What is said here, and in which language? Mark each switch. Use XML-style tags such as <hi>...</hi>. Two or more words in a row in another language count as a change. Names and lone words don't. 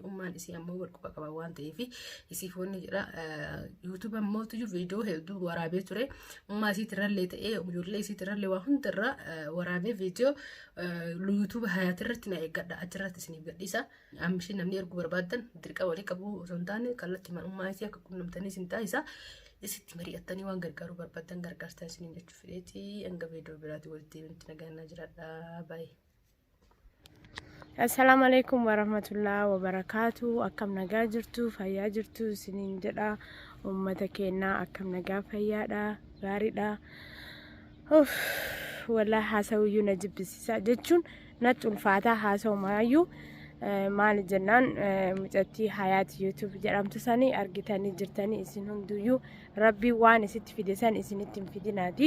<om>ummaan isii ammoo wal quba qaba waan ta'eef isii foonni jedha yuutuub ammoo tuju viidiyoo hedduu waraabee ture ummaa isiitirrallee ta'ee ijoollee isiitirrallee waa hundarra waraabee viidiyoo yuutuub hayaatirratti na eeggadha irratti isiniif gadhiisa amshi namni ergu barbaadan dirqa walii qabu osoo hin taane kallattii manummaa isii akka qunnamtanii isin taasisa isitti mari'attanii waan gargaaruu barbaadan gargaartaa isiniin jechuu fedheeti hanga viidiyoo biraatti walitti nuti nagaannaa jiraadha baay'ee.</om> <ar>السلام عليكم ورحمة الله وبركاته</ar> <om>akkam nagaa jirtu fayyaa jirtu isiniin jedha ummata keenyaa akkam nagaa fayyaadha gaariidha wallahi haasawiyyuu na jibbisiisa jechuun natti ulfaataa haasawumaayyuu maal jennaan mucattii hayaat yuutuub jedhamtu sanii argitanii jirtanii isin hunduyyuu rabbii waan isitti fide san isinitti hin fidinaati</om>